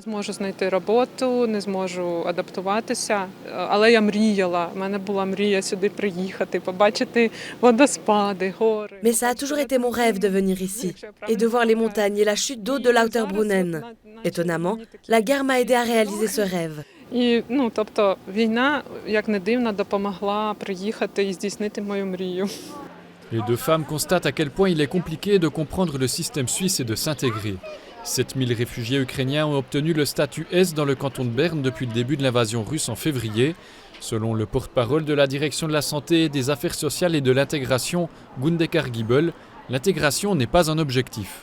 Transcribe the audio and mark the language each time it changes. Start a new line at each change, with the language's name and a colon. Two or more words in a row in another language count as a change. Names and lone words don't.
French: Mais ça a toujours été mon rêve de venir ici et de voir les montagnes et la chute d'eau de Lauterbrunnen. Étonnamment, la guerre m'a aidé à réaliser ce rêve.
Ukrainian: І, тобто, війна, як не дивно, допомогла приїхати і здійснити мою мрію.
French: Les deux femmes constatent à quel point il est compliqué de comprendre le système suisse et de s'intégrer. 7000 réfugiés ukrainiens ont obtenu le statut S dans le canton de Berne depuis le début de l'invasion russe en février. Selon le porte-parole de la direction de la santé, des affaires sociales et de l'intégration, Gundekar Giebel, l'intégration n'est pas un objectif.